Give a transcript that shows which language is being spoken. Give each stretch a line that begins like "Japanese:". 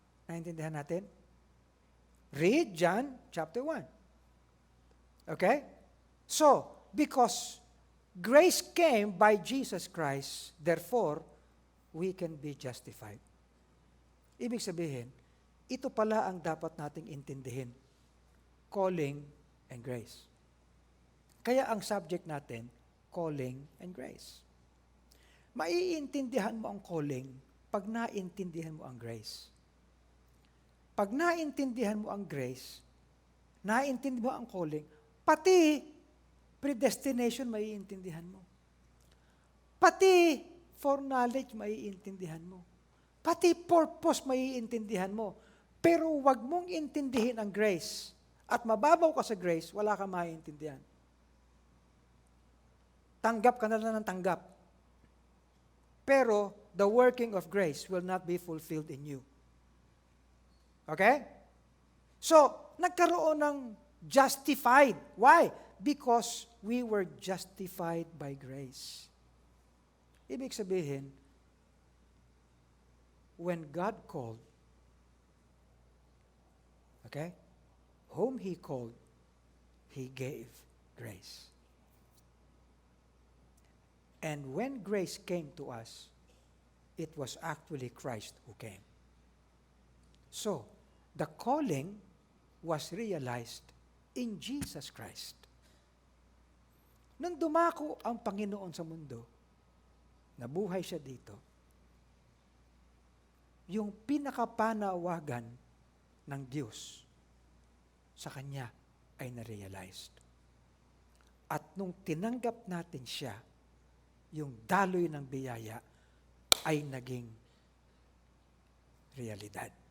Filipino: Naintindihan natin?
English: Read John chapter 1. Okay? So, because grace came by Jesus Christ, therefore, we can be justified.
Filipino: Ibig sabihin, ito pala ang dapat nating intindihin.
English: Calling and grace.
Filipino: Kaya ang subject natin,
English: calling and grace.
Filipino: Maiintindihan mo ang calling pag naintindihan mo ang grace. Pag naintindihan mo ang grace, naintindihan mo ang calling, pati predestination maiintindihan mo. Pati foreknowledge maiintindihan mo. Pati purpose maiintindihan mo. Pero wag mong intindihin ang grace. At mababaw ka sa grace, wala kang maiintindihan. Tanggap ka na lang ng tanggap. Pero
English: the working of grace will not be fulfilled in you. Okay? So,
Filipino: nagkaroon ng
English: justified. Why? Because we were justified by grace.
Filipino: Ibig sabihin,
English: when God called, okay, whom He called, He gave grace. And when grace came to us, it was actually Christ who came. So, the calling was realized in Jesus Christ.
Filipino: Nung dumako ang Panginoon sa mundo, nabuhay siya dito, yung pinakapanawagan ng Diyos sa Kanya ay na-realized. At nung tinanggap natin siya, yung daloy ng biyaya ay naging realidad.